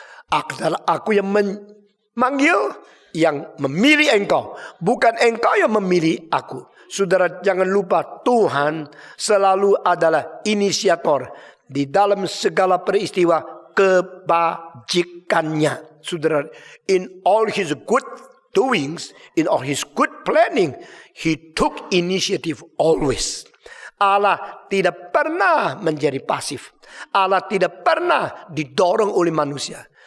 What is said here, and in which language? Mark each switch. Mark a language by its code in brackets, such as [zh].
[id] Adalah aku yang memanggil, yang memilih engkau. Bukan engkau yang memilih aku. Saudara, jangan lupa Tuhan selalu adalah inisiator di dalam segala peristiwa kebajikannya. [en] Saudara, in all his good doings, in all his good planning, he took initiative always. [id] Allah tidak pernah menjadi pasif. Allah tidak pernah didorong oleh manusia.